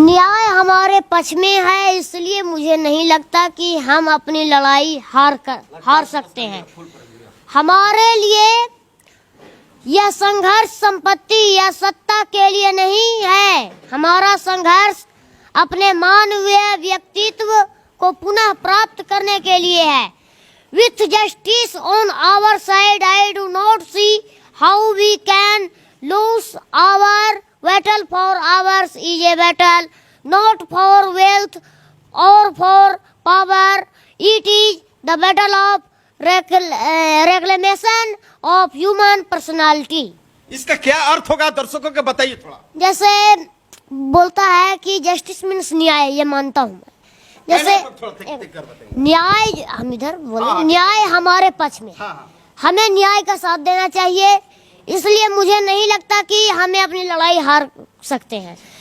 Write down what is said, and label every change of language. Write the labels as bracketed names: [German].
[Hindi] न्याय हमारे पक्ष में है, इसलिए मुझे नहीं लगता कि हम अपनी लड़ाई हार सकते हैं। हमारे लिए यह संघर्ष संपत्ति या सत्ता के लिए नहीं है। हमारा संघर्ष अपने मानवीय व्यक्तित्व को पुनः प्राप्त करने के लिए है। [English] With justice on our side, I do not see how we can lose our battle, for ours is a battle not for wealth or for power. It is the battle of reclamation of human personality. [Hindi] इसका क्या अर्थ होगा, दर्शकों को बताइए थोड़ा। जैसे बोलता है कि [English] justice means [Hindi] न्याय, ये मानता हूँ मैं। जैसे न्याय, हम इधर बोले, न्याय हमारे पक्ष में, हमें न्याय का साथ देना चाहिए। इसलिए मुझे नहीं लगता कि हमें अपनी लड़ाई हार सकते हैं।